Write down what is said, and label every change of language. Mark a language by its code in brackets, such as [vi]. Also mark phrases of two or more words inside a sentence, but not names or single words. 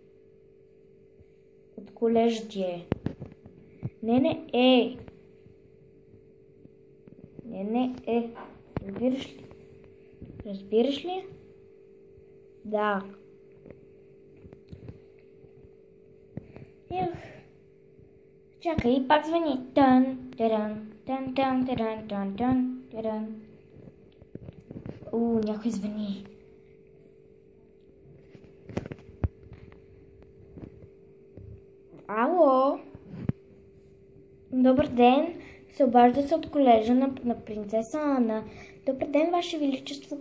[bg] От колежа ти е. Не е. Не е. Разбираш ли? Разбираш ли? Да. Чакай, пак звъни. Тан, таран, тан, тан, таран, тан, тан, таран. Някой звъни. Ало? Добър ден. Се обажда се от колежа на принцеса Ана. Добър ден, Ваше Величество.